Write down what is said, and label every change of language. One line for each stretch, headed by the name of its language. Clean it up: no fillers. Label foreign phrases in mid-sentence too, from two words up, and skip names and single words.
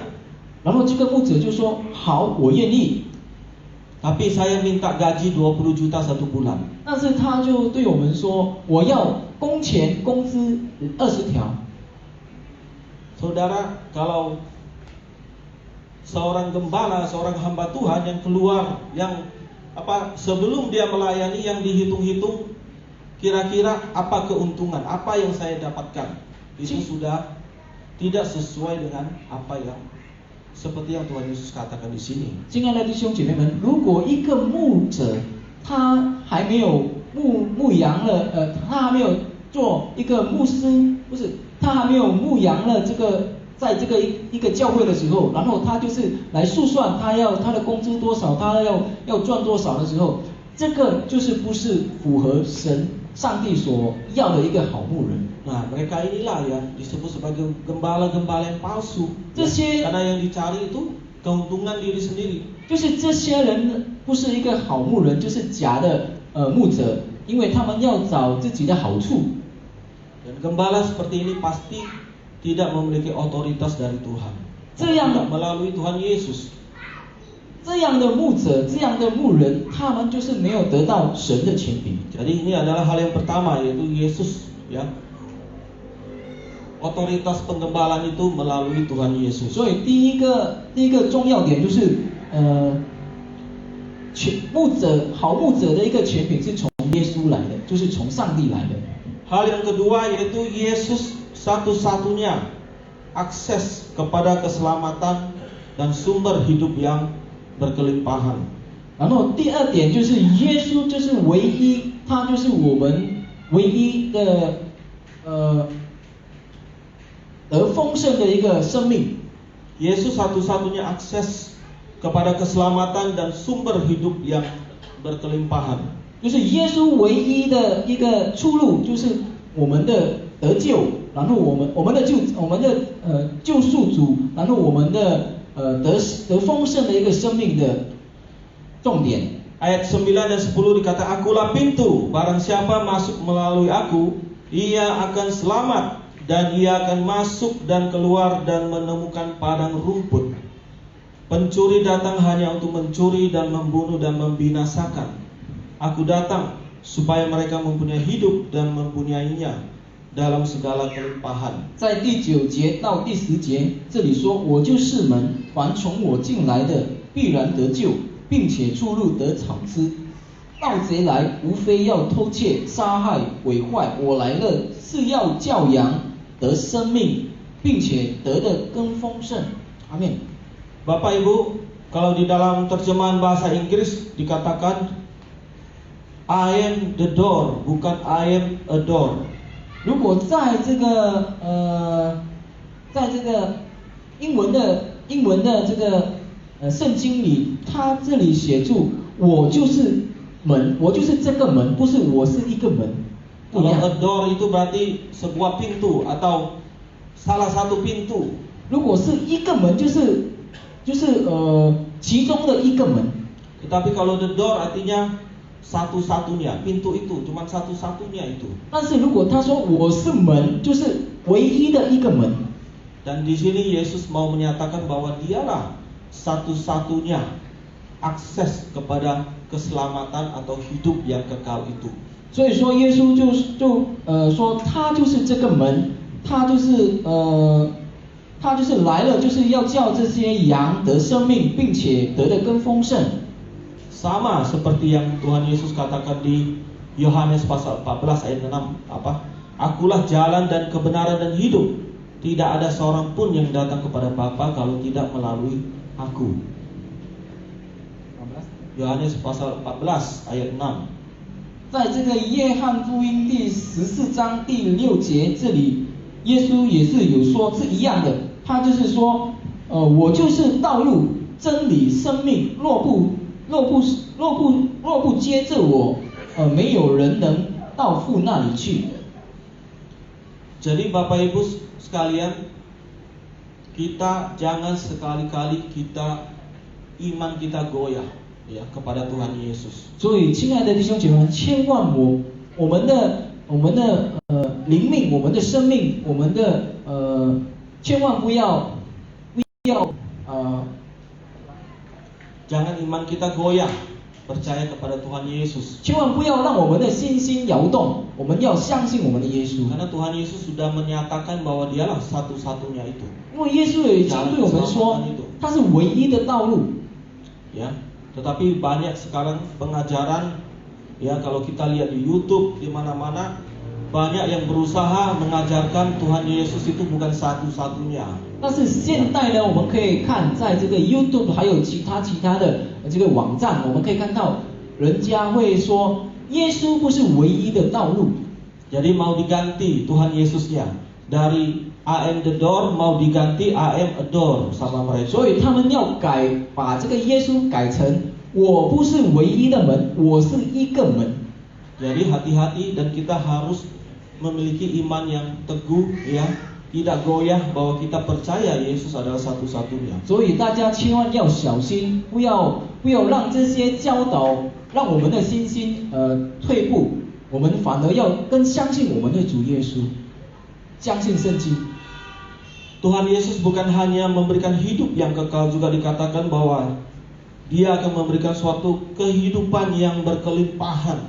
Chinese: 然后这个牧者就说：“好，我愿意。”
Indonesian: Tapi saya minta gaji 20 juta 1 bulan.
Chinese: 但是他就对我们说：“我要工资20条。”
Indonesian: Saudara, kalau seorang gembala, seorang hamba Tuhan yang keluar, yang sebelum dia melayani, yang dihitung-hitung kira-kira apa keuntungan, apa yang saya dapatkan, itu sudah tidak sesuai dengan apa yang seperti yang Tuhan Yesus katakan di sini.
Chinese: 亲爱的弟兄姐妹们，如果一个牧者他还没有牧羊了，他还没有做一个牧师，不是，他还没有牧羊了这个。在这个一个教会的时候，然后他就是来诉算他的工资多少，他要赚多少的时候，这个就是不是符合上帝所要的一个好牧人。
Indonesian: Nah, mereka inilah ya disebut sebagai gembala-gembala yang palsu.
Chinese: 这些
Indonesian: Karena yang dicari itu keuntungan diri sendiri.
Chinese: 就是这些人不是一个好牧人，就是假的牧者，因为他们要找自己的好处。
Indonesian: Dan gembala seperti ini pasti tidak memiliki otoritas dari Tuhan.
Chinese: 这样的
Indonesian: melalui Tuhan Yesus.
Chinese: 这样的牧者，这样的牧人，他们就是没有得到神的权柄。
Indonesian: Jadi ini adalah hal yang pertama, yaitu Yesus, ya. Otoritas penggembalaan itu melalui Tuhan Yesus.
Chinese: 所以第一个重要点就是好牧者的一个权柄是从耶稣来的，就是从上帝来的。
Indonesian: Hal yang kedua yaitu Yesus satu-satunya akses kepada keselamatan dan sumber hidup yang berkelimpahan.
Chinese: 然后第二点就是耶稣就是唯一，他就是我们唯一的得丰盛的一个生命。
Indonesian: Yesus satu-satunya akses kepada keselamatan dan sumber hidup yang berkelimpahan.
Chinese: 就是耶稣唯一的一个出路，就是我们的得救，然后我们的救赎主，然后我们的得丰盛的一个生命的重点。
Indonesian: Ayat 9 dan 10 dikata, Akulah pintu, barang siapa masuk melalui aku, ia akan selamat, dan ia akan masuk dan keluar dan menemukan padang rumput. Pencuri datang hanya untuk mencuri dan membunuh dan membinasakan. Aku datang supaya mereka mempunyai hidup dan mempunyainya dalam segala kelimpahan.
Chinese: 在第9节到第10节，这里说：“我就是门，凡从我进来的，必然得救，并且出入得草吃。盗贼来，无非要偷窃、杀害、毁坏。我来了，是要叫羊得生命，并且得的更丰盛。” 阿门。
Indonesian: Bapak Ibu, kalau di dalam terjemahan bahasa Inggris dikatakan
English: I am the door,
Indonesian: bukan
English: I am a door.
Chinese: 如果在这个英文的这个圣经里，它这里写住我就是门，我就是这个门，不是我是一个门。不一
Indonesian: Kalau
Chinese: 样。
English: a door
Indonesian: itu berarti sebuah pintu atau salah satu pintu.
Chinese: 如果是一个门，就是其中的一个门。
Indonesian: Tetapi kalau
English: the door
Indonesian: artinya satu-satunya, pintu itu cuma satu-satunya itu.
Chinese: 但是如果他说我是门，就是唯一的一个门。
Indonesian: Dan di sini Yesus mau menyatakan bahwa dialah satu-satunya akses kepada keselamatan atau hidup yang kekal itu.
Chinese: 所以说耶稣说他就是这个门，他就是来了，就是要叫这些羊得生命，并且得的更丰盛。
Indonesian: Sama seperti yang Tuhan Yesus katakan di Yohanes pasal 14 ayat 6 apa? Akulah jalan dan kebenaran dan hidup. Tidak ada seorang pun yang datang kepada Bapa kalau tidak melalui aku. Yohanes pasal 14 ayat 6.
Chinese: 在这个约翰福音第14章第6节这里，耶稣也是有说是一样的，他就是说，我就是道路、真理、生命，若不接着我，没有人能到父那里去。
Indonesian: Jadi Bapak Ibu sekalian, kita jangan sekali-kali iman kita goyah ya kepada Tuhan Yesus.
Chinese: 所以，亲爱的弟兄姐妹们，千万我们的灵命、我们的生命、我们的千万不要
Indonesian: Jangan iman kita goyah percaya kepada Tuhan Yesus.
Chinese: 千万不要让我们的心心摇动，我们要相信我们的耶稣。
Indonesian: Karena Tuhan Yesus sudah menyatakan bahwa dialah satu-satunya itu.
Chinese: 因为耶稣已经对我们说，他是唯一的道路。
Indonesian: Ya, tetapi banyak sekarang pengajaran ya kalau kita lihat di YouTube di mana-mana banyak yang berusaha mengajarkan Tuhan Yesus itu bukan satu-satunya.
Chinese: 但是现代呢，我们可以看在这个 YouTube 还有其他的这个网站，我们可以看到人家会说耶稣不是唯一的道路。
Indonesian: Jadi mau diganti Tuhan Yesusnya dari
English: I am the door
Indonesian: mau diganti
English: I am a door
Indonesian: sama mereka.
Chinese: 所以他们要把这个耶稣改成我不是唯一的门，我是一个门。
Indonesian: Jadi hati-hati dan kita harus memiliki iman yang teguh ya, tidak goyah bahwa kita percaya Yesus adalah satu-satunya.
Chinese: 所以大家千万要小心，不要让这些教导让我们的信心退步，我们反而要更相信我们的主耶稣，相信圣经。
Indonesian: Tuhan Yesus bukan hanya memberikan hidup yang kekal, juga dikatakan bahwa Dia akan memberikan suatu kehidupan yang berkelimpahan.